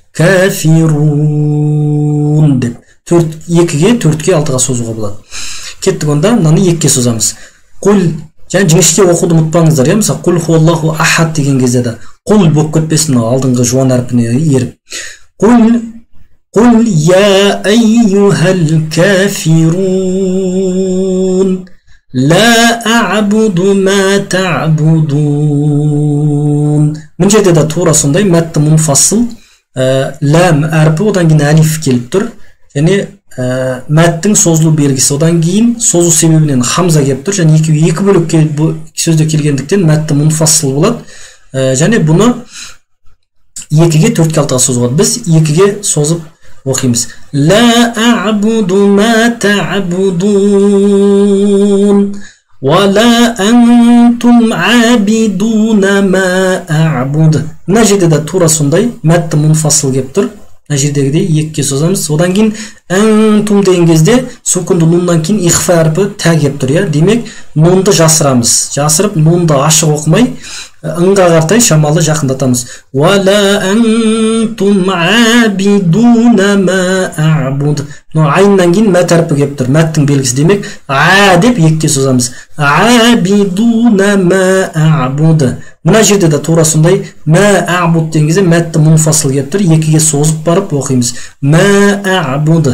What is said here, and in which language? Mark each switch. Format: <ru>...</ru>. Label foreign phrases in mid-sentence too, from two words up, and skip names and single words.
<kk>Кафирун деп 2-ге 4-ке 6-ға созуға болады. Кеттік, онда мынаны 2-ке созамыз. Құл, және жіңішке оқуды ұмытпаңыздар. Мысалы,</kk> <ar>قل هو الله أحد</ar> <kk>деген кезде де құл болып кетпесін, алдыңғы жуан әрпіне еріп.</kk> <ar>قل يا أيها الكافرون لا أعبد ما تعبدون.</ar> <kk>Мына жерде де тура сондай мәтті мұнфассыл, ләм әрпі, одан кейін әлиф келіп тұр. Және мәттің созылу белгісі, одан кейін созу себебінен хамза келіп тұр. Және екі бөлік сөзде келгендіктен мәтті мұнфассыл болады. Және бұны 2-ге 4-ке 6-ға созуға. Біз 2-ге созып оқимыз.</kk> <ar>لا أعبد ما تعبدون ولا أنتم عابدون ما أعبد.</ar> <kk>Мына жерде де тура сондай мәтті мұнфассыл келіп тұр. Мына жердегідей 2-ге созамыз. Одан кейін антум деген кезде сукунды нуннан кейін ихфа әрпі тә келіп тұр. Демек, нунды жасырамыз. Жасырып, нунды ашық оқымай, ыңға қартай шамалы жақындатамыз.</kk> <ar>ولا أنتم عابدون ما أعبد.</ar> <kk>Айннан кейін мәт әрпі келіп тұр. Мәттің белгісі. Демек, а деп 2-ке созамыз.</kk> <ar>عابدون ما أعبد.</ar> <kk>Мына жерде де тура сондай</kk> <ar>ما أعبد</ar> <kk>деген кезде мәтті мұнфассыл келіп тұр. 2-ге созып барып оқимыз.</kk> <ar>ما أعبد.</ar>